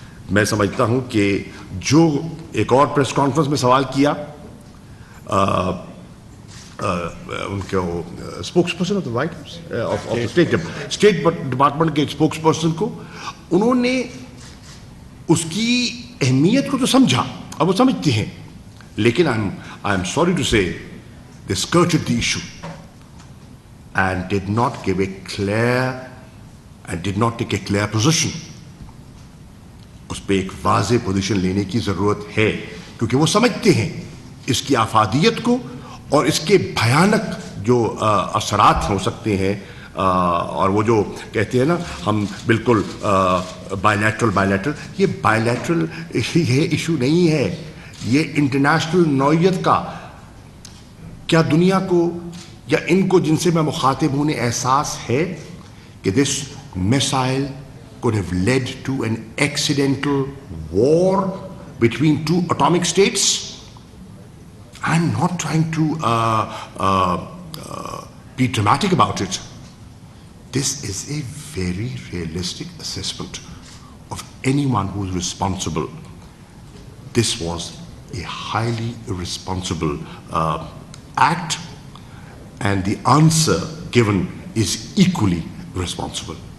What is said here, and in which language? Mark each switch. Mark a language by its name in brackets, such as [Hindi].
[Urdu] میں سمجھتا ہوں کہ جو ایک اور پریس کانفرنس میں سوال کیا ان کے spokes person of the white house state department کے اسپوکس پرسن کو, انہوں نے اس کی اہمیت کو تو سمجھا اور وہ سمجھتے ہیں, لیکن آئی ایم سوری ٹو سے [English] they skirted the issue and did not give a clear and did not take a clear position. [Urdu] اس پہ ایک واضح پوزیشن لینے کی ضرورت ہے کیونکہ وہ سمجھتے ہیں اس کی افادیت کو اور اس کے بھیانک جو اثرات ہو سکتے ہیں. اور وہ جو کہتے ہیں نا ہم بالکل بائیلیٹرل, یہ بائیلیٹرل یہ ایشو نہیں ہے, یہ انٹرنیشنل نوعیت کا. کیا دنیا کو یا ان کو جن سے میں مخاطب ہوں انہیں احساس ہے کہ دس missile [English] could have led to an accidental war between two atomic states? I'm not trying to be dramatic about it. This is a very realistic assessment of anyone who is responsible. This was a highly irresponsible act, and the answer given is equally responsible.